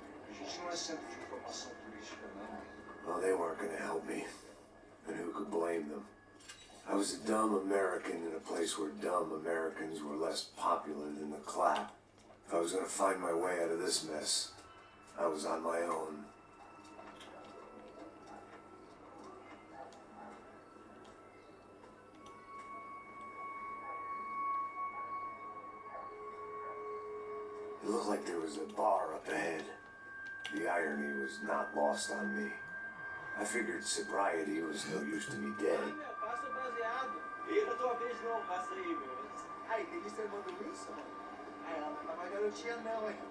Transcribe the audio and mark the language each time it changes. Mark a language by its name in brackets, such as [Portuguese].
[Portuguese] A gente não é centro de informação política, não. [English] Well, they weren't gonna help me. And who could blame them? I was a dumb American in a place where dumb Americans were less popular than the clap. If I was gonna find my way out of this mess, I was on my own. It looked like there was a bar up ahead. The irony was not lost on me. I figured sobriety was no use to me dead. [Portuguese] Passa o baseado. Eita, tua vez não, passa aí, meu. Aí, tem que ser mandando isso, mano? Aí ela não tá mais garotinha não, hein?